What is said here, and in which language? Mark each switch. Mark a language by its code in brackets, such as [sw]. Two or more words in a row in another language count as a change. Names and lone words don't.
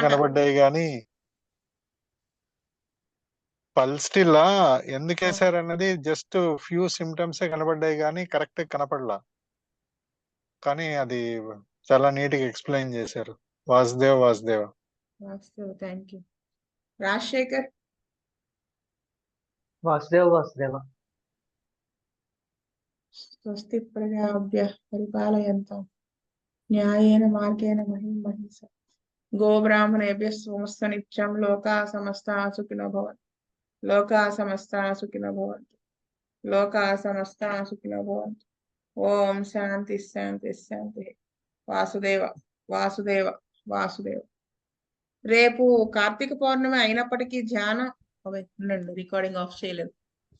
[te] కనబడ్డాయి కానీ పల్స్టిల్లా ఎందుకు వేసారన్నది [en] just few symptoms [te] కనబడ్డాయి కానీ కరెక్ట్ కనపడలా. కానీ అది చాలా నీట్ గా ఎక్స్ప్లెయిన్ చేశారు. వాసుదేవ. [en] thank you. రాజశేఖర్. [te] వాసుదేవ. [sa] స్వస్తి ప్రజాభ్య పరిపాలయంతాం న్యాయేన మార్గేణ మహిష గోబ్రాహ్మణేభ్య సోమస్త నిత్యం లోకా సమస్తా సుఖినో భవంతు. లోకా సమస్తా సుఖినో భవంతు. లోకా సమస్తా సుఖినో భవంతు. ఓం శాంతి శాంతి శాంతి. వాసుదేవ. [te] రేపు కార్తీక పౌర్ణమి అయినప్పటికీ ధ్యానం ఉండండి, [en] recording off [te] చేయలేదు.